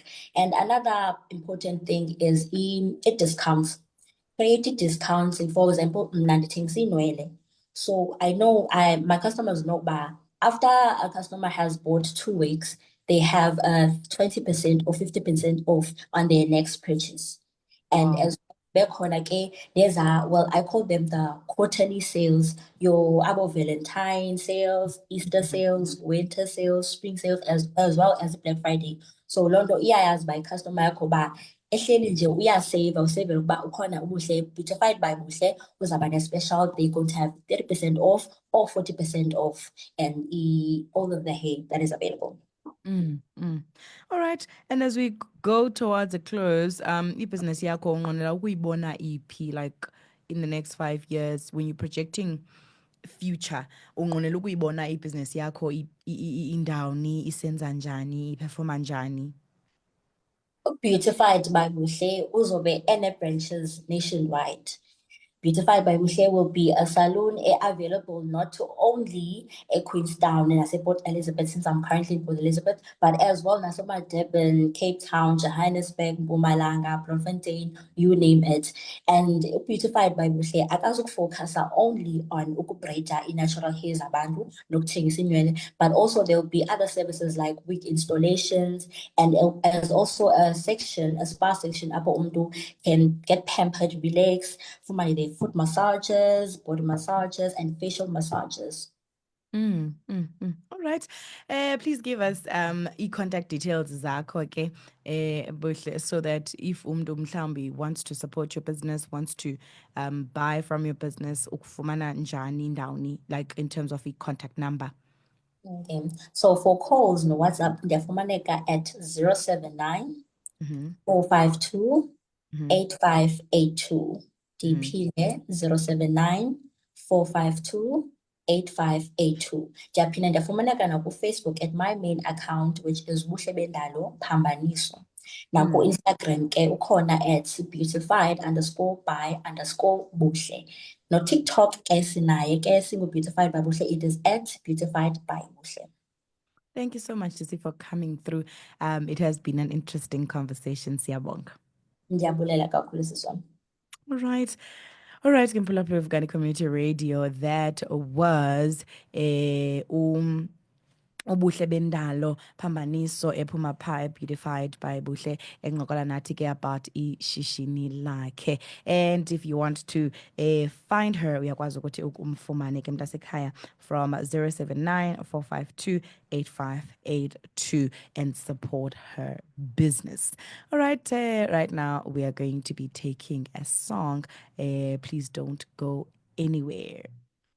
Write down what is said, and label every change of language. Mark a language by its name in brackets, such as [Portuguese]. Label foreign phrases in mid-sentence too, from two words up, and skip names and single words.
[English] And another important thing is discounts. Create discounts. For example, [Xhosa] mna ndithengisa iinwele. [English] So I know my customers know uba after a customer has bought 2 weeks, they have 20% or 50% off on their next purchase. And as [Xhosa] bekhona ke [English] well, I call them the quarterly sales, your abo Valentine sales, Easter sales, winter sales, spring sales, as well as Black Friday. [Xhosa] So loo nto iyayazi uba icustomer yakho uba ehleli nje uyaseyva, useyvela ukuba ukhona ubuhle, Beautified by Buhle uzawuba ne-special, [English] they're going to have 30% off or 40% off and all of the hair that is available. All right. And as we go towards a close, business [Xhosa] yakho unqwenela ukuyibona iphi, [English] like in the next 5 years when you're projecting future, [Xhosa] unqwenela ukuyibona business yakho indawuni, isenza njani, iperforma njani? Beautified by Buhle uzobe ene-branches nationwide. [English] Beautified by Buhle will be a salon available not only at Queenstown and Port Elizabeth, since I'm currently in Port Elizabeth, but as well as Durban, Cape Town, Johannesburg, Mpumalanga, Bloemfontein, you name it. And Beautified by Buhle focus only on ukubreda natural hair [Xhosa] zabantu nokuthengisa inwele, [English] but also there will be other services like wig installations, and as also a spa section [Xhosa] apho umuntu [English] can get pampered, relax, for my foot massages, body massages, and facial massages. All right. Please give us contact details [Xhosa] zakho ke [English] Buhle, so that if [Xhosa] umuntu mhlambi [English] wants to support your business, wants to buy from your business, [Xhosa] ukufumana njani ndawuni, [English] like in terms of contact number. Okay. So for calls no WhatsApp, ndiyafumaneka at 079 452 8582. [Xhosa] Ndiphinde 079 452 8582. Ndiyaphinda ndiyafumaneka nakuFacebook [English] at my main account, which is Buhle Bendalo Phambaniso. [Xhosa] Naku-Instagram ke ukhona at beautified_by_Buhle. No TikTok ke sinaye ke singu-Beautified by Buhle. [English] It is at Beautified by Buhle. Thank you so much, Sisi, for coming through. It has been an interesting conversation. [Xhosa] Siyabonga. Ndiyabulela kakhulu sisi wami. [English] All right, Kimpulapho of Ghana Community Radio. That was [Xhosa] Ubuhle Bendalo Phambaniso ephuma pha Beautified by Buhle encokola nathi ke about ishishini lakhe. [English] And if you want to find her, [Xhosa] uyakwazi ukuthi umfumane ke mntasekhaya from 079 452 8582 and support her business. [English] All right, right now we are going to be taking a song. Please don't go anywhere.